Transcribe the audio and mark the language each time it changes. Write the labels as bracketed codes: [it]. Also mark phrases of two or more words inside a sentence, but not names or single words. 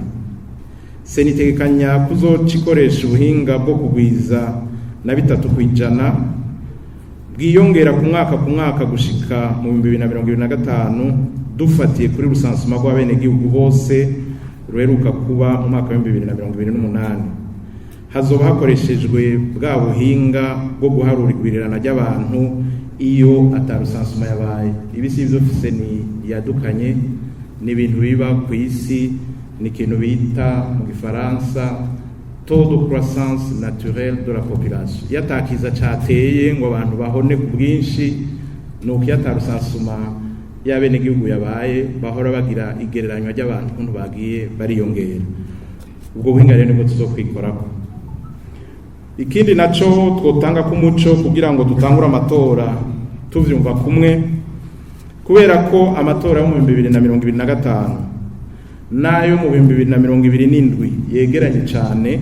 [rn] Se nitegekanya kuzocikoresha ubuhinga bwo kugwiza na 3% bwiyongera ku mwaka gushika mu 2025 dufatiye kuri rusansuma rw'abene gihugu bose ruheruka kuba mu mwaka wa 2028. Hazoba hakoreshejwe bwa buhinga bwo guharura igwirirana ry'abantu iyo atarusansuma yabaye. Ibi si byo fise ni yadukanye, ni ibintu biba ku isi, ni ikintu bita mu Gifaransa [fr] taux de croissance naturelle de la population. [rn] Yatakiza cateye ngo abantu bahone ku bwinshi, nuko yatarusansuma y'abene gihugu yabaye bahora bagira igereranywa ry'abantu kuntu bagiye bariyongera. Ubwo buhinga rero nibwo tuzokwikorako. Ikindi naco twotanga ku muco kugira ngo dutangure amatora tuvyumva kumwe, kubera ko amatora yo mu 2025 nayo mu 2027 yegeranye cyane.